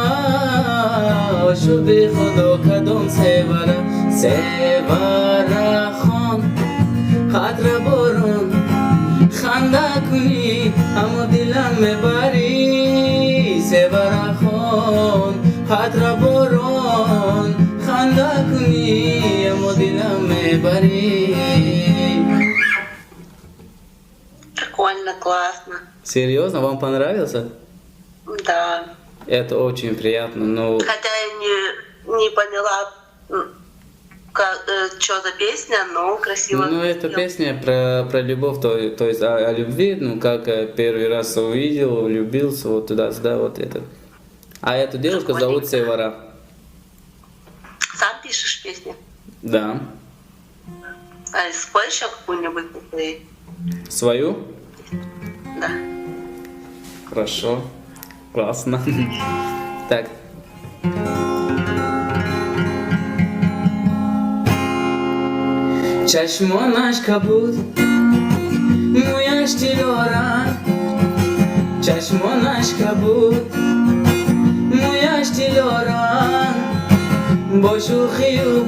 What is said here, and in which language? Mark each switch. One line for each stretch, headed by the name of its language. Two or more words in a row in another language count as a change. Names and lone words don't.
Persian: آشوبی خدا کدام سیورا سیورا خان خاطر بارون خنده کنی اما دلم میبری سیورا خان خاطر بارون خنده کنی اما دلم میبری.
Russian: Прикольно, классно. Серьезно, вам понравился? Да. Это очень приятно, но Хотя я не поняла, что за песня, но красиво. ну, эта спел. песня про любовь, то есть о любви, ну, как первый раз увидел, влюбился, вот туда-сюда, вот это. А эту девушку зовут Севара. Сам пишешь песни? Да. А спой еще какую-нибудь? Свою? Да. Хорошо. Классно. Так.
Persian: چشمانش کبود مویش تیلارن چشمانش کبود مویش تیلارن با شوخی و